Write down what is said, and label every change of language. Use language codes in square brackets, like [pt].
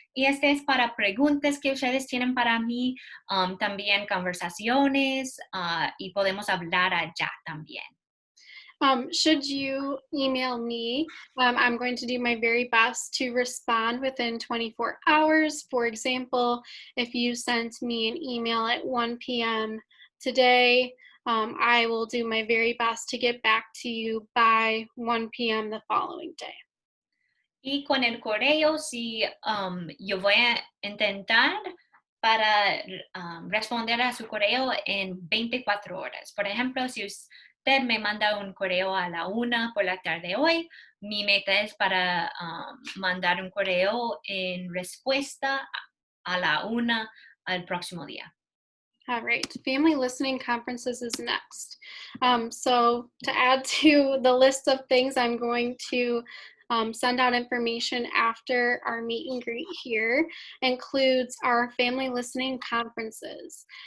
[es] Y este es para preguntas que ustedes tienen para mí, también conversaciones, y podemos hablar allá también. [en] Should you email me, I'm going to do my very best to respond within 24 hours. For example, if you sent me an email at 1 p.m. today, I will do my very best to get back to you by 1 p.m. the following day. [es] Y con el correo, sí, yo voy a intentar para responder a su correo en 24 horas. Por ejemplo, si usted me manda un correo a la 1 por la tarde hoy, mi meta es para mandar un correo en respuesta a la 1 al próximo día. [en] All right, family listening conferences is next. So to add to the list of things, I'm going to send out information after our meet and greet here, includes our family listening conferences.